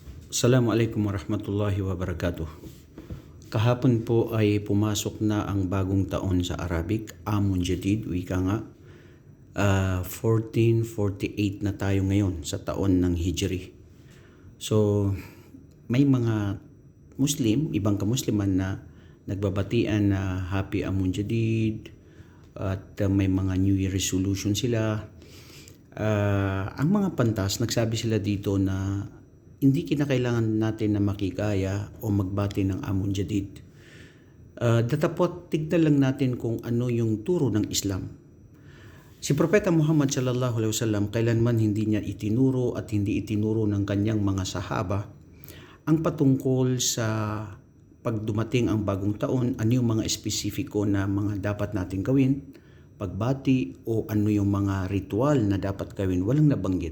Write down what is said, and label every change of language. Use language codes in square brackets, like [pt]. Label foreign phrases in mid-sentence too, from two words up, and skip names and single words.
[ar] السلام عليكم ورحمة الله وبركاته. [tl] Kahapon po ay pumasok na ang bagong taon sa Arabic, [ar] عام جديد, [tl] wika nga. 1448 na tayo ngayon sa taon ng Hijri. So, may mga Muslim, ibang kamusliman na nagbabatian na Happy [ar] عام جديد [tl] at may mga [en] New Year resolution [tl] sila. Ang mga pantas, nagsabi sila dito na hindi kinakailangan natin na makikaya o magbati ng [ar] عام جديد. [tl] Datapot, tignan lang natin kung ano yung turo ng Islam. Si Propeta Muhammad [ar] صلى الله عليه وسلم [tl] kailanman hindi niya itinuro at hindi itinuro ng kanyang mga sahaba ang patungkol sa pagdumating ang bagong taon, ano yung mga espesifiko na mga dapat natin gawin, pagbati o ano yung mga ritual na dapat gawin, walang nabanggit.